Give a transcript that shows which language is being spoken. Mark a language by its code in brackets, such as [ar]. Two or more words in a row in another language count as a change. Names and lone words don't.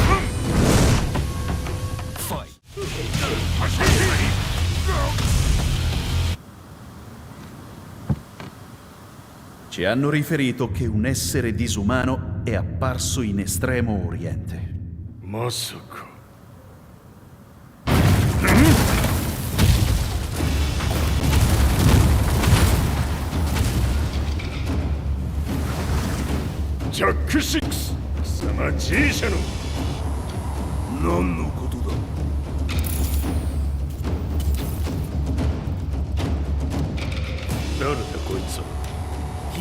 [it] Ci hanno riferito che un essere disumano è apparso in Estremo Oriente. [ja] まさか。ジャック6、貴様 G 社の何のことだ。誰だこいつは。聞